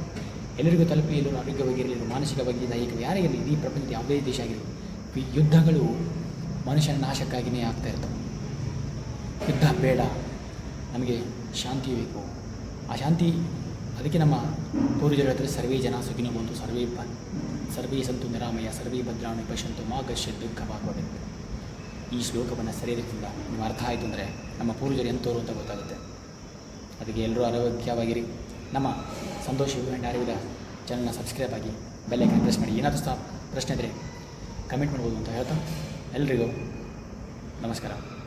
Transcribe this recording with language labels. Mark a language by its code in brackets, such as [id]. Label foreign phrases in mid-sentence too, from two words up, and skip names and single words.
[kn] ಎಲ್ಲರಿಗೂ ತಲುಪಿ, ಎಲ್ಲರೂ ಆರೋಗ್ಯವಾಗಿರಲಿ, ಮಾನಸಿಕವಾಗಿ, ದೈಹಿಕ ಯಾರೇ ಇರಲಿ, ಇಡೀ ಪ್ರಪಂಚದ ಯಾವುದೇ ದೇಶ ಆಗಿರಲಿ, ಯುದ್ಧಗಳು ಮನುಷ್ಯನ ನಾಶಕ್ಕಾಗಿಯೇ ಆಗ್ತಾ ಇರ್ತವೆ. ಯುದ್ಧ ಬೇಡ, ನಮಗೆ ಶಾಂತಿ ಬೇಕು. ಆ ಶಾಂತಿ, ಅದಕ್ಕೆ ನಮ್ಮ ಪೂರ್ವಜರು ಹೇಳ್ತಾರೆ, [sa] ಸರ್ವೇ ಜನ ಸುಖಿನೋ ಭವಂತು, ಸರ್ವೇ ಸಂತು ನಿರಾಮಯ, ಸರ್ವೇ ಭದ್ರಾಣಿ ಪಶ್ಯಂತು ಮಾ ಕಶ್ಚಿತ್ [kn] ದುಃಖವಾಗಬೇಕು. ಈ ಶ್ಲೋಕವನ್ನು ಸರಿಯಾದ ನೀವು ಅರ್ಥ ಆಯಿತು ಅಂದರೆ ನಮ್ಮ ಪೂರ್ವಜರು ಎಂಥವ್ರು ಅಂತ ಗೊತ್ತಾಗುತ್ತೆ. ಅದಕ್ಕೆ ಎಲ್ಲರೂ ಆರೋಗ್ಯವಾಗಿರಿ. ನಮ್ಮ ಸಂತೋಷ ಆ್ಯಂಡ್ ಆಯುರ್ವೇದ ಚಾನಲ್ನ ಸಬ್ಸ್ಕ್ರೈಬ್ ಆಗಿ [en] bell icon press [kn] ಮಾಡಿ. ಏನಾದರೂ ಪ್ರಶ್ನೆ ಇದ್ದರೆ ಕಮೆಂಟ್ ಮಾಡ್ಬೋದು ಅಂತ ಹೇಳ್ತಾ ಎಲ್ರಿಗೂ ನಮಸ್ಕಾರ.